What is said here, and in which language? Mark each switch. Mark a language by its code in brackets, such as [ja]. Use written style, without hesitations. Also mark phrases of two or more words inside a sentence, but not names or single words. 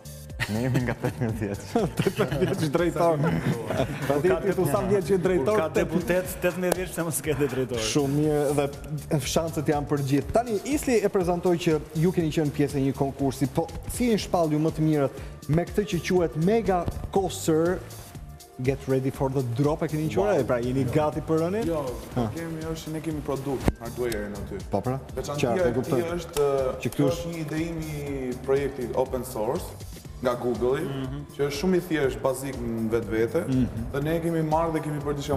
[sq] Ne jemi nga 18 vjeç. 18 vjeç drejtor. Pa ditë tu sa vjeç je drejtor? Ka deputet 18 vjeç se mos ketë drejtor. Shumë mirë dhe shanset janë për gjithë. Tani Isli e prezantoi që ju keni qenë pjesë e një konkursi, po si e shpall ju më të mirët me këtë që quhet Mega Coaster? [en] Get ready for the drop, [sq] e keni qurë, pra jeni gati për rënin? Jo, ne kemi produkt, hardware-in aty. Po pra, Veçantia e këtij është një ide i projekti [en] open source [sq] nga Google-i, që është shumë i thjeshtë, bazik në vetvete, dhe ne kemi marrë dhe kemi bërë diçka.